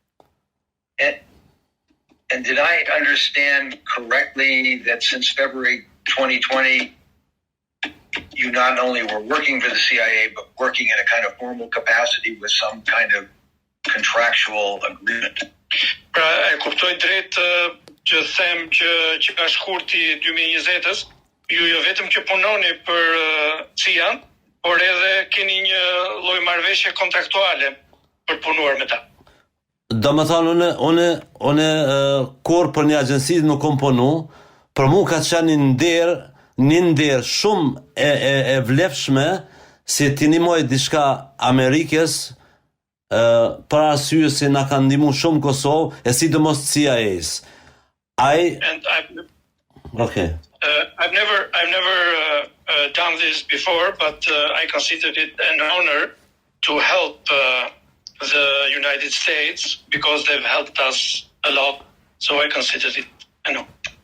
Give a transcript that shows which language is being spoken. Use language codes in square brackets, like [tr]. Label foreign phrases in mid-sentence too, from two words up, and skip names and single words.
[en] And did I understand correctly that since February 2020, you not only were working for the CIA, but working in a kind of formal capacity with some kind of contractual agreement? [sq] Pra, e kuptoj drejt që them që ka shkurti 2020-s, ju jo vetëm që punoni për CIA-n, por edhe keni një lloj marrëveshje kontraktuale për punuar me ta. Do më thonë, unë kur për një agjensi nuk kom punu, për mu ka qenë një nder shumë e vlefshme si t'i nimoj diçka Amerikës për arsye se na kanë ndihmu shumë Kosovë e sidomos CIA-s. [en] Okay. I've never done this before, but I considered it an honor to help the United States because they've helped us a lot, so I considered it an honor.